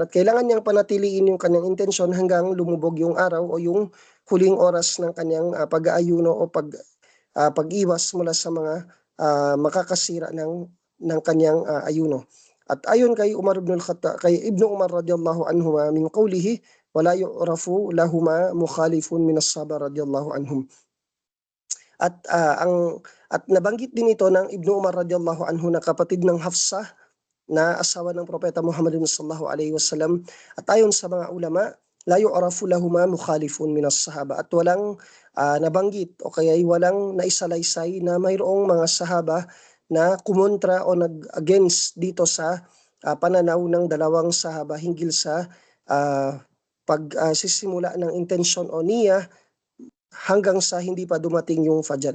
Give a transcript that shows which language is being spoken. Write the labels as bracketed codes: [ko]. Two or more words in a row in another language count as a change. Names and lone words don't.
[tl] At kailangan niyang panatiliin yung kanyang intensyon hanggang lumubog yung araw o yung huling oras ng kanyang pag-aayuno o pag-iwas mula sa mga makakasira ng kanyang ayuno. At ayon kay [ar] Ibnu Umar رضي الله عنهما من قوله ولا يعرف لهما مخالف من الصحابة رضي الله عنهم. [tl] At nabanggit din ito ng Ibnu Umar [ar] رضي الله عنه [tl] na kapatid ng Hafsah na asawa ng Propeta Muhammad [ar] صلى الله عليه وسلم. [tl] At ayon sa mga ulama, [ar] لا يعرف لهما مخالف من الصحابة, [tl] at walang nabanggit o kaya walang naisalaysay na mayroong mga sahaba na kumontra o nag-against dito sa pananaw ng dalawang sahaba hinggil sa pagsisimula ng intensyon o niya hanggang sa hindi pa dumating yung Fajr.